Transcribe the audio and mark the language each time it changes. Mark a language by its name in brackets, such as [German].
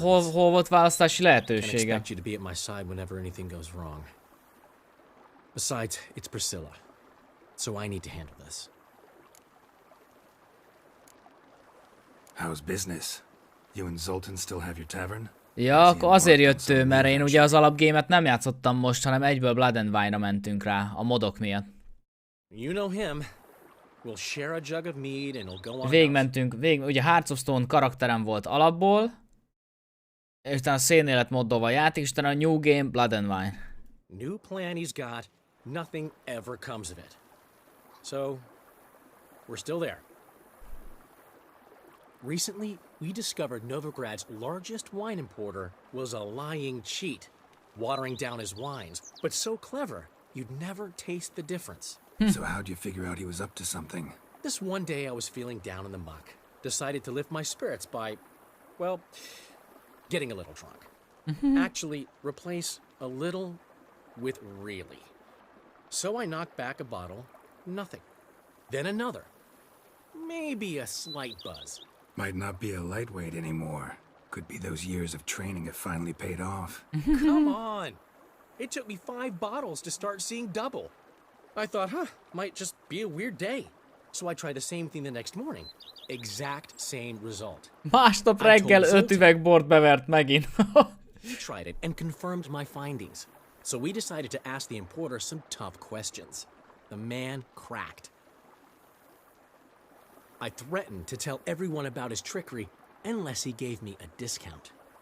[Hungarian] hol volt választási [English] Can't [Hungarian] lehetősége? [English] expect you to be at my side whenever anything goes wrong. Besides, it's Priscilla. So I need to handle this. How's business? You and Zoltan still have your tavern? [Hungarian] Ja, akkor azért jött ő, mert én ugye az alapgémet nem játszottam most, hanem egyből Blood and Wine-ra mentünk rá, a modok miatt. [English] You know him. We'll share a jug of mead and we'll go on. [Hungarian] Végmentünk, ugye Hearts of Stone karakterem volt alapból, és utána szénnél lett moddolva a játék, és utána a New Game, Blood and Wine. [English] New plan he's got, nothing ever comes of it. So, we're still there. Recently, we discovered Novigrad's largest wine importer was a lying cheat, watering down his wines, but so clever, you'd never taste the difference. So how'd you figure out he was up to something? This one day I was feeling down in the muck, decided to lift my spirits by, well, getting a little drunk. Actually, replace a little with really. So I knocked back a bottle, nothing. Then another. Maybe a slight buzz. Might not be a lightweight anymore. Could be those years of training have finally paid off. Come on! It took me 5 bottles to start seeing double. I thought, might just be a weird day. So I tried the same thing the next morning. Exact same result. [Hungarian] Másnap reggel 5 üveg bort bevert megint. [English] He tried it and confirmed my findings. So we decided to ask the importer some tough questions. The man cracked. I threatened to tell everyone about his trickery unless he gave me a discount.